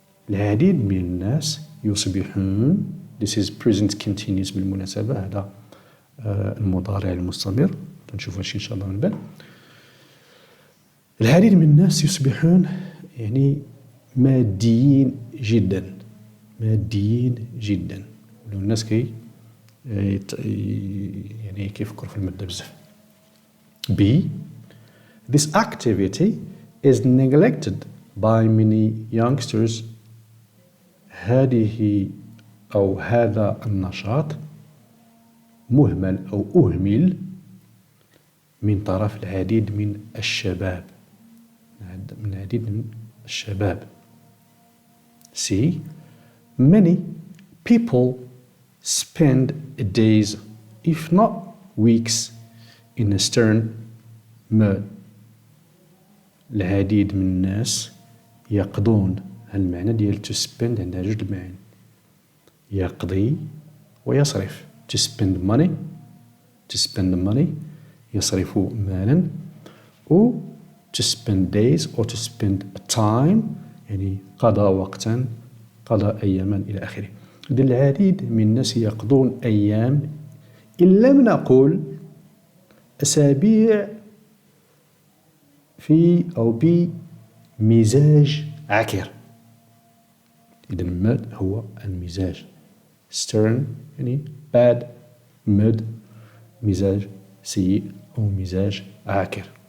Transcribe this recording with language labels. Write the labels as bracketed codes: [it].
[ar] العديد من الناس يصبحون [en] this is present continuous [ar] بالمناسبة، هذا المضارع المستمر، نشوف هادشي إن شاء الله من بعد. العديد من الناس يصبحون يعني ماديين جدا، ماديين جدا. الناس يعني كيفكروا في المادة بزاف. B. [en] This activity is neglected by many youngsters. [ar] هذه أو هذا النشاط مهمل أو أهمل من طرف العديد من الشباب، من العديد من الشباب. C. [en] Many people spend days if not weeks in a stern mood. [ar] العديد من الناس يقضون، المعنى ديال to spend عندها جوج المعاني، يقضي ويصرف. [en] to spend money [ar] يصرف مالا، و [en] to spend days or to spend time [ar] يعني قضى وقتا، قضى أياما إلى آخره. إذن العديد من الناس يقضون أيام إن لم نقل أسابيع في أو بمزاج عكر. إذا mud هو المزاج. [en] stern [ar] يعني [en] bad. [ar] mud مزاج سيء أو مزاج عاكر.